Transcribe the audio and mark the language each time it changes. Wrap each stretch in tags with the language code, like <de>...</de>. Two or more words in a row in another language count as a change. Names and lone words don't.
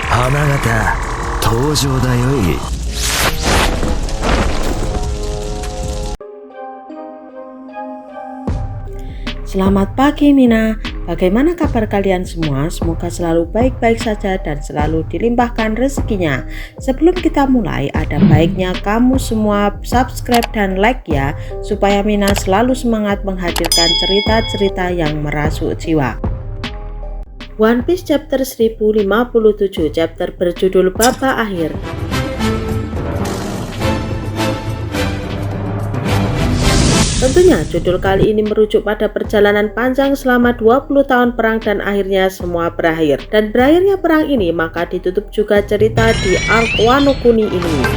<id>様方登場だよい。 Selamat pagi Mina, bagaimana kabar kalian semua? Semoga selalu baik-baik saja dan selalu dilimpahkan rezekinya. Sebelum kita mulai, ada baiknya kamu semua subscribe dan like ya, supaya Mina selalu semangat menghadirkan cerita-cerita yang merasuk jiwa. One Piece chapter 1057, chapter berjudul Babak Akhir. Tentunya judul kali ini merujuk pada perjalanan panjang selama 20 tahun perang dan akhirnya semua berakhir. Dan berakhirnya perang ini maka ditutup juga cerita di arc Wano Kuni ini.</id>